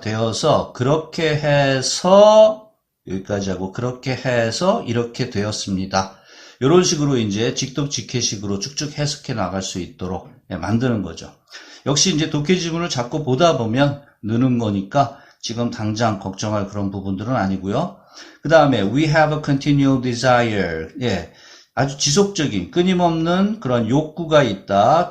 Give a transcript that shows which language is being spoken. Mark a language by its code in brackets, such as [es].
[ko] 되어서 그렇게 해서 여기까지 하고 그렇게 해서 이렇게 되었습니다. 이런 식으로 이제 직독직해식으로 쭉쭉 해석해 나갈 수 있도록 만드는 거죠. 역시 이제 독해 지문을 자꾸 보다 보면 느는 거니까 지금 당장 걱정할 그런 부분들은 아니고요. 그 다음에 [en] we have a continual desire. [ko] 아주 지속적인 끊임없는 그런 욕구가 있다.